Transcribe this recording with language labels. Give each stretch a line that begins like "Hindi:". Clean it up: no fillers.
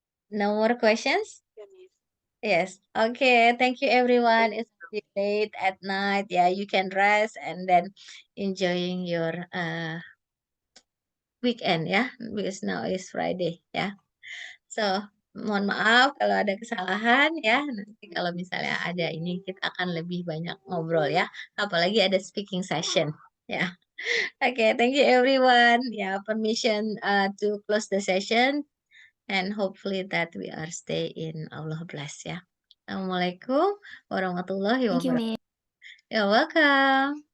English: No more questions? Yes. Okay. Thank you, everyone. It's already late at night. Yeah, you can rest and then enjoying your weekend ya, because now is Friday ya.
Indonesian: So, mohon maaf kalau ada kesalahan ya. Nanti kalau misalnya ada ini kita akan lebih banyak ngobrol ya. Apalagi ada speaking session ya.
English: Okay, thank you everyone. Ya, permission to close the session and hopefully that we are stay in Allah bless ya.
Arabic: Assalamualaikum warahmatullahi
English: Thank you,
Arabic: wabarakatuh.
English: Miss. You're welcome.